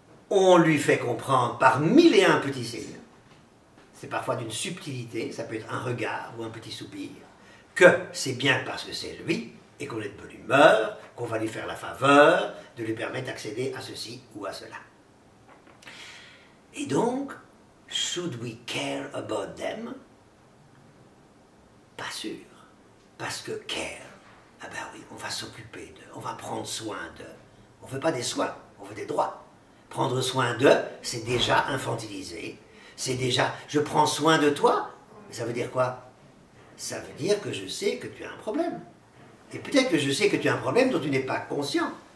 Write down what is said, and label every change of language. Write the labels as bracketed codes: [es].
[fr] on lui fait comprendre par 1001 petits signes, c'est parfois d'une subtilité, ça peut être un regard ou un petit soupir, que c'est bien parce que c'est lui, et qu'on est de bonne humeur, qu'on va lui faire la faveur de lui permettre d'accéder à ceci ou à cela. Et donc, [en] should we care about them? [fr] Pas sûr. Parce que care, ah ben oui, on va s'occuper d'eux, on va prendre soin d'eux. On ne veut pas des soins, on veut des droits. Prendre soin d'eux, c'est déjà infantilisé. C'est déjà, je prends soin de toi. Ça veut dire quoi? Ça veut dire que je sais que tu as un problème. Et peut-être que je sais que tu as un problème dont tu n'es pas conscient.